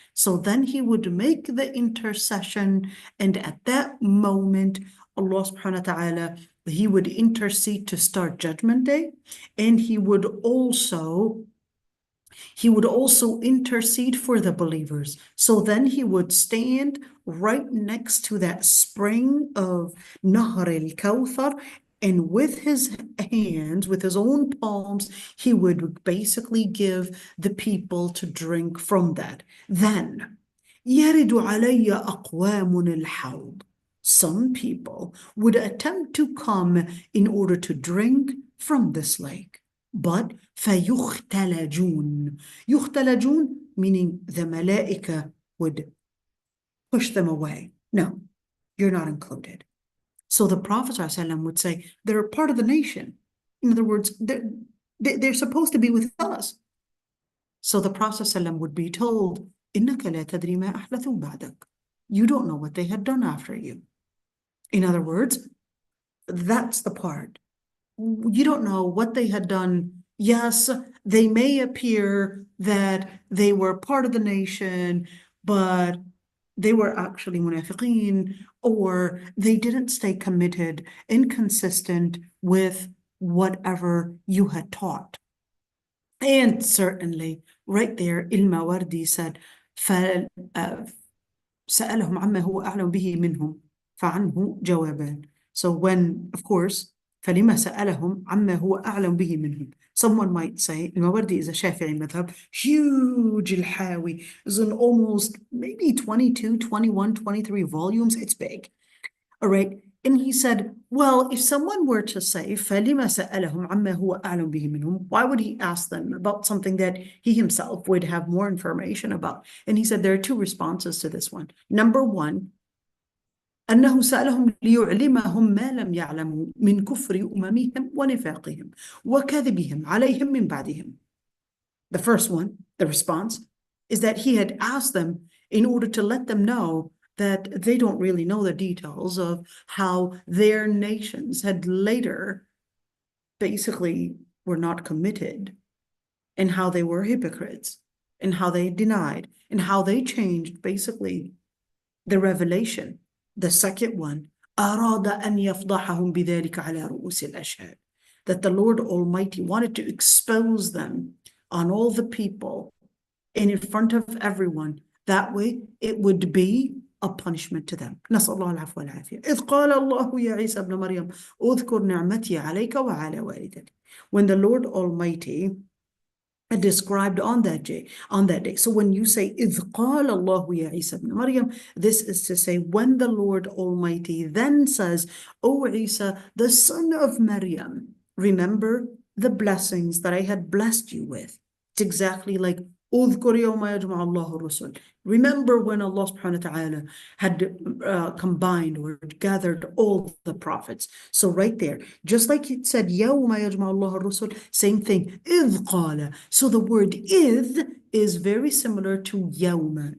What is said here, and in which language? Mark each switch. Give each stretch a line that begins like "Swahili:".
English: So then he would make the intercession, and at that moment, Allah subhanahu wa ta'ala, he would intercede to start Judgment Day, and he would also intercede for the believers. So then he would stand right next to that spring of Nahr al-Kawthar, and with his hands, with his own palms, he would basically give the people to drink from that. Then,
Arabic: يَرِدُ عَلَيَّ أَقْوَامٌ الْحَوْض.
English: Some people would attempt to come in order to drink from this lake. but
Arabic: فَيُخْتَلَجُونَ. يُخْتَلَجُون
English: meaning the malaika would push them away. No, you're not included. So the Prophet ﷺ would say, they're part of the nation. In other words, they're supposed to be with us. So the Prophet ﷺ would be told,
Arabic: إِنَّكَ لَا تَدْرِي مَا أَحْدَثُوا بَعْدَكَ.
English: You don't know what they had done after you. In other words, that's the part. You don't know what they had done. Yes, they may appear that they were part of the nation, but they were actually munafiqeen, or they didn't stay committed and consistent with whatever you had taught. And certainly, right there, al-Mawardi said,
Arabic: سألهم عما هو أعلم به منهم فعنه جوابان.
English: So when, of course,
Arabic: فلما سألهم عما هو أعلم به منهم.
English: Someone might say, al-Mawardi is a Shafi'i madhab, huge al-Hawi, is in almost maybe 22, 21, 23 volumes. It's big. All right. And he said, well, if someone were to say,
Arabic: فَلِمَ سَأَلَهُمْ عَمَّا هُوَ أَعْلَمُ بِهِ مِنْهُمْ,
English: why would he ask them about something that he himself would have more information about? And he said there are two responses to this one. Number one,
Arabic: أنه سألهم ليعلمهم ما لم يعلموا من كفر أممهم ونفاقهم وكذبهم عليهم من بعدهم.
English: The first one, the response, is that he had asked them in order to let them know that they don't really know the details of how their nations had later basically were not committed, and how they were hypocrites, and how they denied, and how they changed basically the revelation. The second one,
Arabic: أراد أن يفضحهم بذلك على رؤوس الأشهاد,
English: that the Lord Almighty wanted to expose them on all the people and in front of everyone. That way it would be a punishment to them.
Arabic: نسأل الله العفو والعافية. إذ قال الله يا عيسى ابن مريم اذكر نعمتي عليك وعلى والدتك.
English: When the Lord Almighty described on that day. So when you say
Arabic: إذ قال الله يا عيسى ابن مريم,
English: this is to say when the Lord Almighty then says, O Isa, the son of Maryam, remember the blessings that I had blessed you with. It's exactly like
Arabic: اذكر يوم يجمع الله الرسل.
English: Remember when Allah subhanahu wa ta'ala had combined or gathered all the prophets. So right there, just like it said
Arabic: يوم يجمع الله الرسل,
English: same thing,
Arabic: إذ قال.
English: So the word إذ is very similar to يوم.